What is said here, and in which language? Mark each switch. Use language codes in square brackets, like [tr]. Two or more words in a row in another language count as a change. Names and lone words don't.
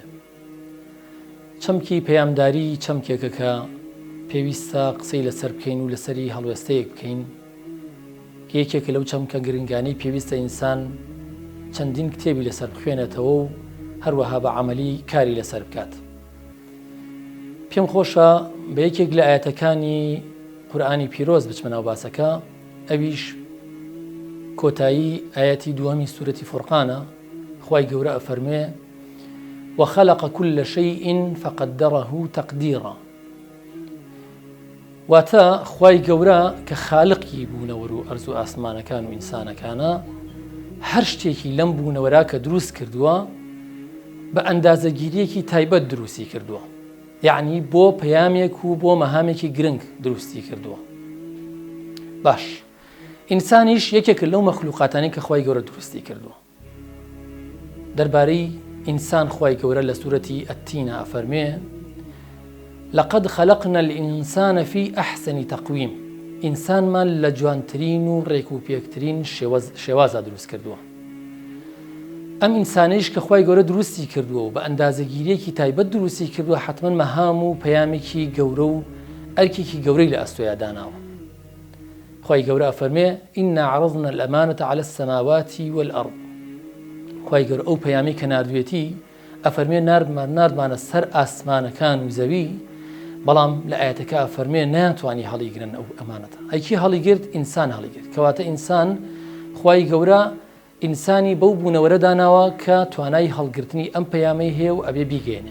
[ckb] چەمکی پەیامداری چەمکێکە کە پێویستە قسەی لەسەر بکەین و لەسەری هەڵوێستەیەک بکەین کە یەکێکە لەو چەمکە گرنگانەی پێویستە ئینسان چەندین کتێبی لەسەر بخوێنێتەوە و هەروەها بە عەمەلی کاری لەسەر بکات. پێم خۆشە بە یەکێک لە ئاەتەکانی قورئانی پیرۆز بچمە ناو باسەکە، ئەویش کۆتایی ئاەتی دووەمی سوورەتی فورقانە. خوای گەورە ئەفەرمێ: [ar] وخلق كل شيء فقدره تقديرا. [ckb] واتە خوای گەورە کە خالقی بوونەوەر و ئەرز و ئاسمانەکان و ئینسانەکانە، هەر شتێکی لەم بوونەوەرا کە دروست کردووە بە ئەندازەگیریەکی تایبەت دروستی کردووە، یعنی بۆ پەیامێک و بۆ مەهامێکی گرنگ دروستی کردووە. باش، ئینسانیش یەکێک لەو مەخلوقاتانی کە خوای گەورە دروستی کردووە. دەربارەی ئینسان خوای گەورە لە سوورەتی ئەتینە ئەفەرمێ: [ar] لقد خلقنا الإنسان في أحسن تقويم. [ckb] ئینسانمان لە جوانترین و ڕێک و پێکترین شێوازە دروست کردووە. ئەم ئینسانیش کە خوای گەورە دروستی کردووە و بە ئەندازەگیریەکی تایبەت دروستی کردووە، حتمما مەهام و پەیامێکی گەورە و ئەرکێکی گەورەی لە ئەستۆیا داناوە. خوای گەورە ئەفەرمێ: [ar] إنا عرضنا الأمانة على السماوات والأرض. [ckb] خوای گەورە ئەو پەیامی کە ناردوێتی ئەفەرمێ ناردمانە سەر ئاسمانەکان و زەوی، بەڵام لە ئاەتەکە ئەفەرمێ نەیانتوانی هەڵیگرن ئەو ئەمانەتە. ئەیکی هەڵیگرت؟ ئینسان هەڵیگرت. کەواتە ئینسان خوای گەورە ئینسانی بەو بوونەوەرە داناوە کە توانای هەڵگرتنی ئەم پەیامەی هەیە و ئەبێ بیگەێنێ.